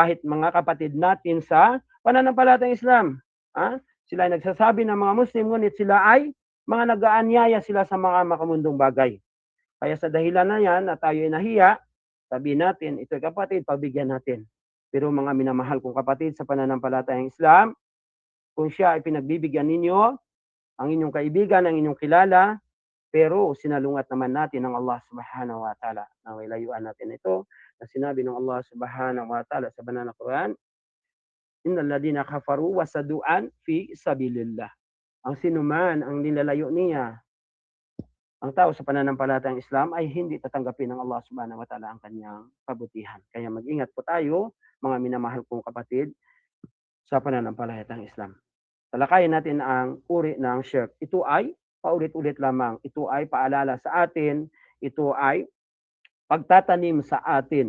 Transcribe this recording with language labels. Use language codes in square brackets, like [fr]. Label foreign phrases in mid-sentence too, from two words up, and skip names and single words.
[tl] Kahit mga kapatid natin sa pananampalatayang Islam, Sila ay nagsasabi ng mga Muslim, ngunit sila ay mga nag-aanyaya sila sa mga makamundong bagay. Kaya sa dahilan na yan na tayo ay nahiya, sabihin natin, ito'y kapatid, pabigyan natin. Pero mga minamahal kong kapatid sa pananampalatayang Islam, kung siya ay pinagbibigyan ninyo, ang inyong kaibigan, ang inyong kilala, pero sinalungat naman natin ng Allah [ar] سبحانه وتعالى. [tl] Naway layuan natin ito na sinabi ng Allah [ar] سبحانه وتعالى [tl] sa banal na Quran, [ar] إن الذين كفروا وصدوا عن سبيل الله. [tl] Ang sinuman ang nilalayo niya, ang tao sa pananampalatayang Islam ay hindi tatanggapin ng Allah [ar] سبحانه وتعالى [tl] ang kanyang kabutihan. Kaya mag-ingat po tayo, mga minamahal kong kapatid, sa pananampalatayang Islam. Talakayin natin ang uri ng shirk. Ito ay paulit-ulit lamang. Ito ay paalala sa atin. Ito ay pagtatanim sa atin.